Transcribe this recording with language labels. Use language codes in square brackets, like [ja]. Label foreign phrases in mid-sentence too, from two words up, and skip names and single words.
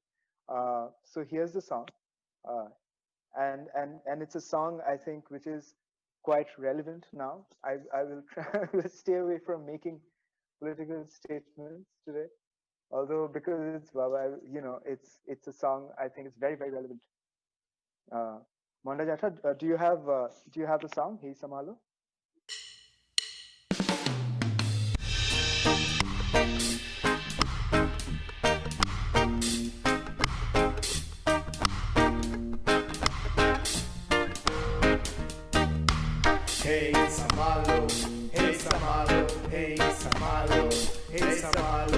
[en] So here's the song, and it's a song, I think, which is quite relevant now. I will try to stay away from making political statements today, although because it's Baba, it's a song I think is very, very relevant. Monda Jata, do you have the song Hey Samalo? [bn] হেই সামালো, হেই সামালো, হেই সামালো, হেই সামালো,